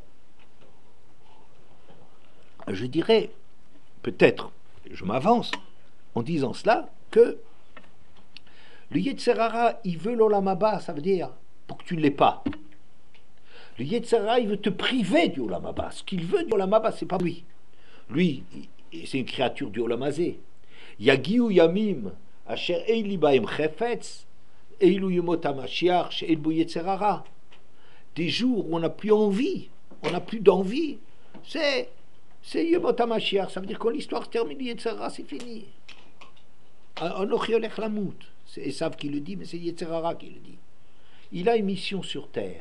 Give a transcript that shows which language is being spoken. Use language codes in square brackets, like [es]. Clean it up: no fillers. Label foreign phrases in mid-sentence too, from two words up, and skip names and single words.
[fr] Je dirais, peut-être, je m'avance en disant cela, que le [he] יצר הרע, [fr] il veut l' [he] עולם הבא, [fr] ça veut dire pour que tu ne l'aies pas. Le [he] יצר הרע, [fr] il veut te priver du [he] עולם הבא. [fr] Ce qu'il veut du [he] עולם הבא, [fr] c'est pas lui. Lui, c'est une créature du [he] עולם הזה. יגיעו ימים, אשר אילי בהם חפץ, אלו ימות המשיח, שאין בו יצר הרע. [fr] Des jours où on n'a plus envie, on n'a plus d'envie, c'est [he] ימות המשיח. [fr] Ça veut dire quand l'histoire se termine, [he] יצר הרע, [fr] c'est fini. [he] אנכי הולך למות. [fr] C'est Esav qui le dit, mais c'est [he] יצר הרע [fr] qui le dit. Il a une mission sur terre.